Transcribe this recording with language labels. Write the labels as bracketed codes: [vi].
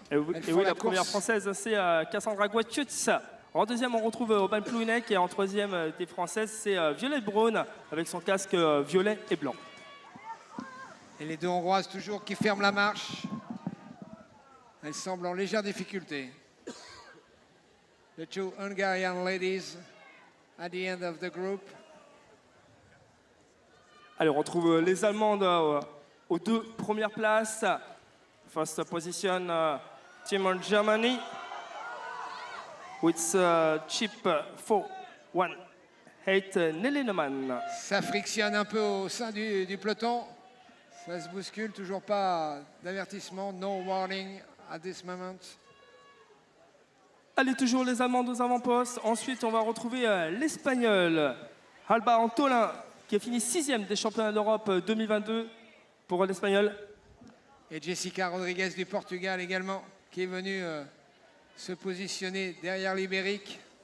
[fr] Et oui, la première Française, c'est Cassandra Guatchutz. En deuxième, on retrouve Aubin Plouinek. Et en troisième des Françaises, c'est Violette Braun avec son casque violet et blanc. Et les 2 Hongroises toujours qui ferment la marche. Elles semblent en légère difficulté. [en] The 2 Hungarian ladies at the end of the group. [fr] Allez, on retrouve les Allemandes aux 2 premières places. [en] First position, Team Germany. With chip 4-1-8 Nelly Neumann. [fr] Ça frictionne un peu au sein du peloton. Ça se bouscule, toujours pas d'avertissement. [en] No warning at this moment. [fr] Allez, toujours les Allemandes aux avant-postes. Ensuite, on va retrouver l'Espagnol Alba Antolin, qui a fini 6e des championnats d'Europe 2022 pour l'Espagnol. Et Jessica Rodriguez du Portugal également, qui est venue se positionner derrière l'Ibérique.